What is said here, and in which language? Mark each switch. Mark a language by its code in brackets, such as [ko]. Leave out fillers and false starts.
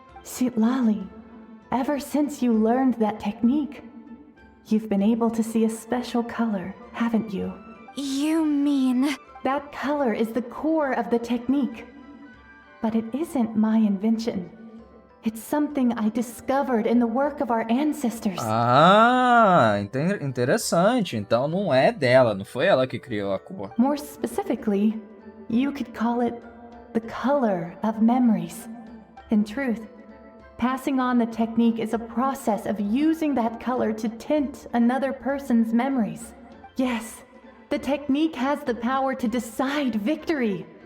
[en] Sweet Lolly, ever since you learned that technique, you've been able to see a special color, haven't you? You mean... That color is the core of the technique. But it isn't my invention. It's something I discovered in the work of our ancestors. [pt] Ah, interessante. Então não é dela, não foi ela que criou a cor. [en] More specifically, you could call it the color of memories. In truth, passing on the technique is a process of using that color to tint another person's memories. Yes, the technique has the power to decide victory.